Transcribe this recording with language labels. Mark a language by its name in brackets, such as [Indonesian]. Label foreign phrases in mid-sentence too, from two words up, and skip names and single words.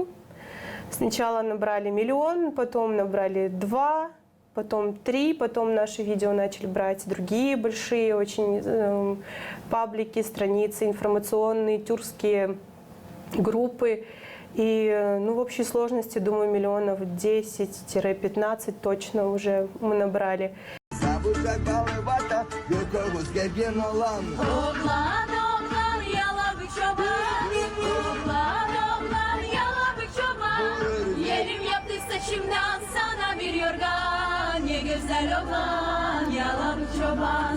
[Russian] Сначала набрали 1 миллион, потом набрали 2, потом 3, потом наши видео начали брать другие большие очень паблики, страницы информационные, тюркские группы. И в общей сложности, думаю, 10-15 точно уже мы набрали. [Crimean Tatar] Yerim yaptı saçımdan sana bir yorgan. Ne güzel oğlan, yalan çoban.